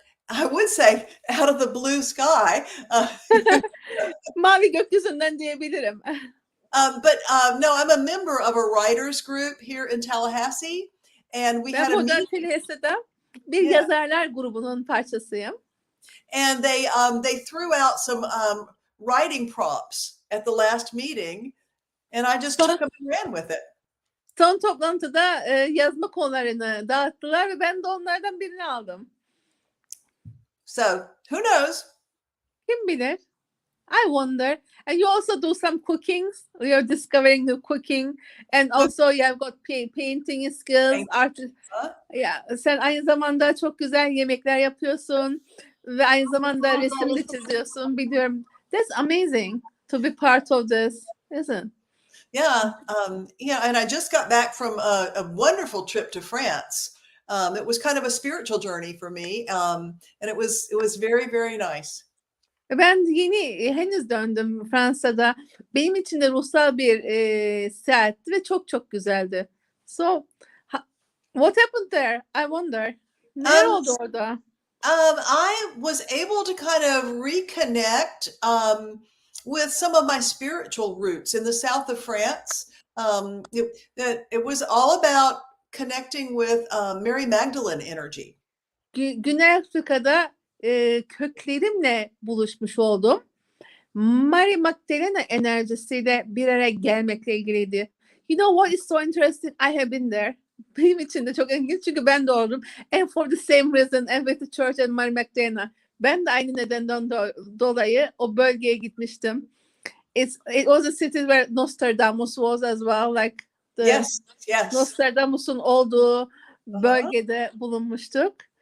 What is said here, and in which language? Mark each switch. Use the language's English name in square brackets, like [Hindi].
[English] I would say out of the blue sky. [Turkish] Mavi gökyüzünden diyebilirim. [English] But no, I'm a member of a writers group here in Tallahassee. And we had a meeting. [Turkish] Bir yazarlar grubunun parçasıyım. [English] And they threw out some writing prompts at the last meeting, and I just took them and ran with it. [Turkish] Son toplantıda yazma konularını dağıttılar ve ben de onlardan birini aldım. [English] So who knows? [Turkish] Kim bilir? [English] I wonder. And you also do some cooking. You're discovering the cooking. And also you have got painting skills. Art. Yeah. [Turkish] Sen aynı zamanda çok güzel yemekler yapıyorsun. Ve aynı zamanda resim de çiziyorsun. Biliyorum. [English] That's amazing to be part of this, isn't it? Yeah. And I just got back from a wonderful trip to France. It was kind of a spiritual journey for me. And it was very, very nice. [Turkish] Ben henüz döndüm Fransa'da. Benim için de ruhsal bir seyahatti ve çok çok güzeldi. [English] So, what happened there? I wonder. [Turkish] Ne oldu orada? [English] I was able to kind of reconnect with some of my spiritual roots in the south of France. It was all about connecting with Mary Magdalene energy. [Turkish] Güney Afrika'da köklerimle buluşmuş oldum. Mary Magdalena enerjisiyle bir araya gelmekle ilgiliydi. [English] You know what is so interesting? I have been there. [Turkish] Benim için de çok ilginç çünkü ben de oldum. [English] And for the same reason, and with the church and Mary Magdalena. [Turkish] Ben de aynı nedenden dolayı o bölgeye gitmiştim. [English] It was a city where Nostradamus was as well. Like Yes. [Turkish] Nostradamus'un olduğu bölgede bulunmuştuk.